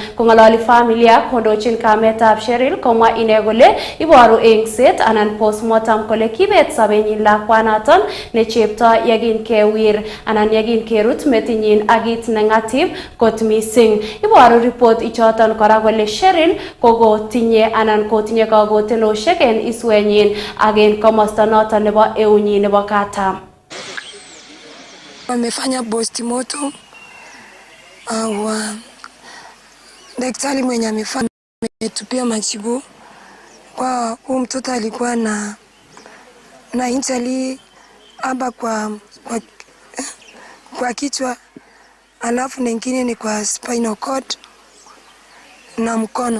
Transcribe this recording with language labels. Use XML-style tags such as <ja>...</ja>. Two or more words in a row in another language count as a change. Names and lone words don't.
<kln>Kong'ololi familia kondochin kametab Cheryl komwa ine kole iboru engset anan postmortem kole kibet sobenyin lakwanaton ne chepto yekin kewir anan yekin kerut metinyin ak kit nengatib kot missing. Iboru report ichoton kora kole Cheryl kokotinye anan kotinye kakotenosiek en iswenyin ak en komosta noton nebo eunyin nebo katam.</kln> <sw>Wamefanya postmortem au daktari mwenye amefanya ametupia majibu kwa huyu mtoto alikuwa na injury hapa kwa kichwa, alafu nyingine ni kwa</sw> <en>spinal cord</en> <sw>na mkono.</sw>